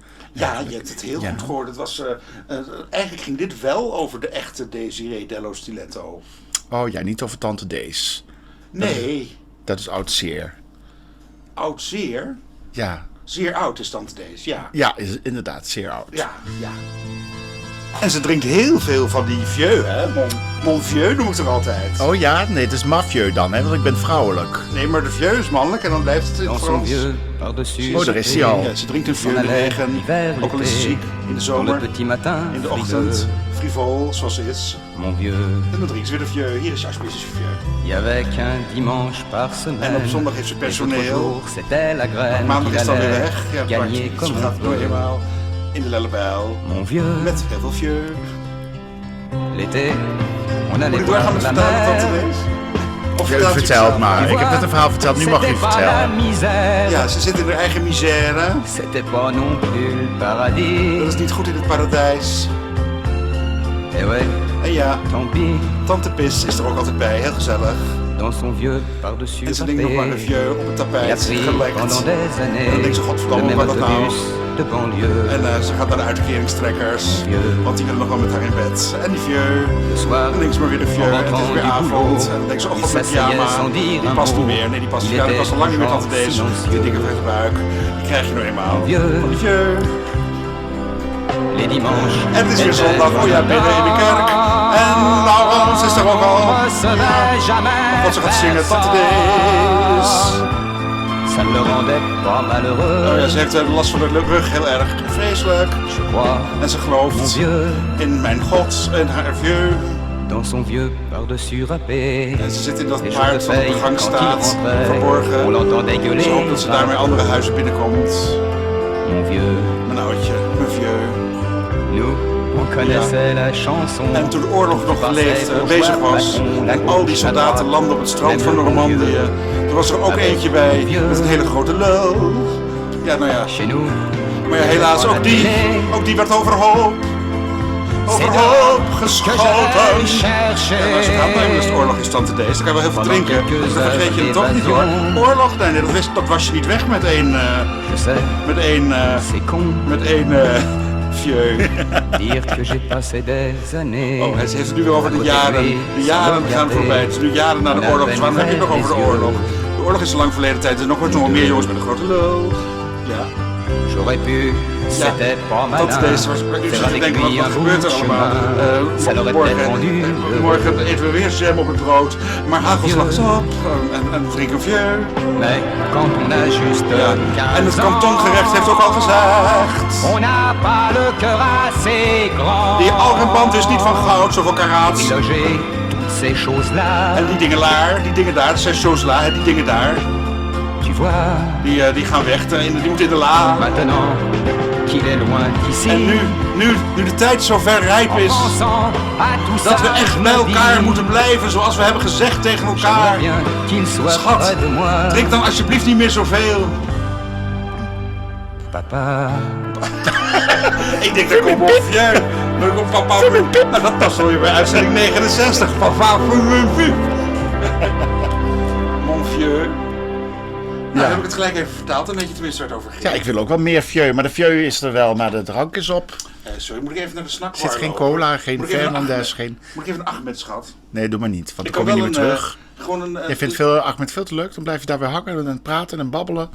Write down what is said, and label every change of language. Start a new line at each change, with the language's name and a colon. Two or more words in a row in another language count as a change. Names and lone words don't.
Dutch: Ja, je hebt het heel goed gehoord. Het was, eigenlijk ging dit wel over de echte Desiree dello Stiletto. Oh ja, niet over Tante Dees. Nee. Dat is oud zeer. oud zeer. Ja. Zeer oud is Tante Dees, ja. Ja, is inderdaad zeer oud. Ja. En ze drinkt heel veel van die vieux, hè.
French: Mon vieux
Dutch: noem ik het altijd. Oh ja? Nee, het is mafieux dan, hè? Want ik ben vrouwelijk. Nee, maar de vieux is mannelijk en dan blijft het in het Frans. Oh, daar is hij al. Ja, ze drinkt een vieux in de regen, ook al is ze ziek, in de zomer, in de ochtend, frivol, zoals ze is.
French: Mon vieux,
Dutch: En dan drinkt ze weer de vieux. Hier is alsjeblieft een vieux.
French: y avait qu'un dimanche par semaine.
Dutch: En op zondag heeft ze
French: Les autres
Dutch: personeel.
French: jours, c'était la graine
Dutch: Maandag
French: qu'il
Dutch: is dan weer
French: allait
Dutch: weg. Ja,
French: gagner
Dutch: ze
French: comme
Dutch: gaat
French: un
Dutch: door
French: peu.
Dutch: eenmaal in de Lellebijl.
French: Mon vieux,
Dutch: Met heel veel vieux.
French: l'été, on
Dutch: Moet
French: allait
Dutch: ik doorgaan
French: voir
Dutch: met
French: la
Dutch: vertellen, Tante
French: mer.
Dutch: Dees? Of
French: Je
Dutch: vertelt u vertelt zelf? maar. Ik heb net een verhaal verteld, nu mag je
French: C'était pas la
Dutch: vertellen.
French: misère,
Dutch: Ja, ze zit in haar eigen misère.
French: c'était pas non plus le
Dutch: Dat
French: paradis.
Dutch: is niet goed in het paradijs.
French: Et ouais,
Dutch: En ja,
French: tant pis,
Dutch: Tante Pis is er ook altijd bij. Heel gezellig.
French: dans son vieux par-dessus
Dutch: En ze denkt nog maar een
French: râpé.
Dutch: vieux op het
French: Il a
Dutch: tapijt.
French: pris
Dutch: Gelekt.
French: pendant des
Dutch: En dan
French: années
Dutch: denkt ze,
French: le
Dutch: godverdomme,
French: même
Dutch: wat dat nou?
French: autobus de banlieue.
Dutch: En ze gaat naar de uitkeringstrekkers. Want die willen nog wel met haar in bed. En die vieux.
French: Le soir,
Dutch: Dan denkt ze maar weer de vieux. En het is weer avond. En dan denkt ze, oh god, mijn pyjama. Die past niet meer. Nee, die past niet. Ja, die past al lang niet meer Tante Dees. Die dikke vette buik. Die krijg je nou eenmaal. Van die vieux.
French: les dimanches.
Dutch: En het is weer zondag. Oh ja, binnen in de kerk. En Laurens is er ook al. Wat ze gaat zingen, Tante Dees.
French: Ça ne le rendait pas malheureux.
Dutch: Oh ja, ze heeft last van de rug heel erg. Vreselijk.
French: Je crois,
Dutch: En ze
French: mon
Dutch: gelooft
French: vieux,
Dutch: in mijn God en haar vieux.
French: dans son vieux par-dessus râpé.
Dutch: En ze zit in dat
French: Et
Dutch: paard
French: jour de
Dutch: dat op de
French: veille,
Dutch: gang
French: quand il
Dutch: staat,
French: rentrait, on
Dutch: verborgen.
French: l'entendait gueuler.
Dutch: Ze hoopt dat ze daarmee andere huizen binnenkomt.
French: Mon vieux,
Dutch: Mijn oudje, mijn vieux.
French: nous, on connaissait la chanson.
Dutch: En toen de oorlog nog bezig was en al die soldaten landden op het strand van Normandië, er was er ook eentje bij met een hele grote lul. Ja, nou ja.
French: Chez nous,
Dutch: Maar ja, helaas, ook die werd overhoop geschoten. En als je gaat nemen, is de oorlog in stand te deze. Dan kan je wel heel veel drinken, dus dan vergeet je het toch niet hoor. Oorlog? Nee, dat was je niet weg met één,
French: je sais, c'est con vieux. dire que j'ai passé des années.
Dutch: Oh, hij heeft het nu weer over de jaren. De jaren gaan voorbij. Het is nu jaren na de oorlog. Dus waarom heb je het nog over de oorlog? De oorlog is een lang verleden tijd. Er zijn nog meer jongens met een grote lul. Ja.
French: J'aurais pu, c'était pas malin.
Dutch: Dat deze was. U zit te denken, wat gebeurt er allemaal? Morgen eten we weer jam op het brood. Maar hagelslag is op. En drink een vieux.
French: Mais quand on a juste
Dutch: Ja. En het
French: 15 ans,
Dutch: kantongerecht heeft ook al gezegd.
French: on n'a pas le cœur assez grand.
Dutch: Die algenband is niet van goud, zoveel karaats.
French: Loger toutes ces choses-là.
Dutch: En die dingen daar, dat zijn choses-là, die dingen daar.
French: Tu vois,
Dutch: Die gaan weg, die moeten in de la.
French: maintenant qu'il est loin d'ici.
Dutch: En nu de tijd zo ver rijp is,
French: Pensant à tout
Dutch: dat
French: ça,
Dutch: we echt
French: je
Dutch: bij
French: me
Dutch: elkaar
French: dis,
Dutch: moeten blijven zoals we hebben gezegd tegen elkaar.
French: bien qu'il soit
Dutch: Schat,
French: près de moi.
Dutch: drink dan alsjeblieft niet meer zoveel. Papa, Ik denk dat komt op vieux. Dan komt papa. Nou, dat past wel weer bij uitzending 69.
French: Papa. Mon vieux.
Dutch: Nou, heb ik het gelijk even vertaald, dan weet je tenminste waar het over ging. Ja, ik wil ook wel meer vieux, maar de vieux is er wel, maar de drank is op. Sorry, moet ik even naar de snackbar Er zit geen lopen? cola, geen Moet ik even een Fernandez, Ahmed- geen... Moet ik even een Ahmed, schat? Nee, doe maar niet, want Ik dan kan kom je wel niet meer terug. Gewoon een... Jij vindt Ahmed veel te leuk, dan blijf je daar weer hangen en praten en babbelen.